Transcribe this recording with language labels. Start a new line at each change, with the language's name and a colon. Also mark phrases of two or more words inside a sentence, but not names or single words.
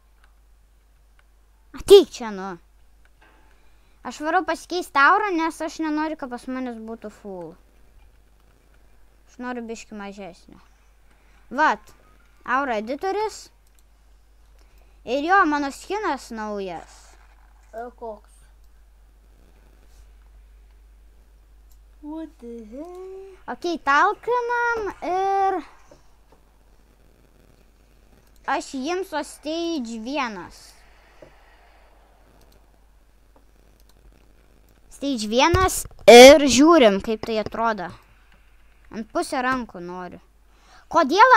Lithuanian: Ateik čia, Aš varau pasikeisti aurą, nes aš nenoriu, kad pas manęs būtų full. Aš noriu biškį mažesnį. Vat, aura editoris. Ir jo, mano skinas naujas. Koks?
English: What the hell?
Lithuanian: Okei, talkinam ir... Aš imsiu stage 1. Stage 1 ir žiūrim, kaip tai atrodo. Ant pusę rankų noriu. Kodėl?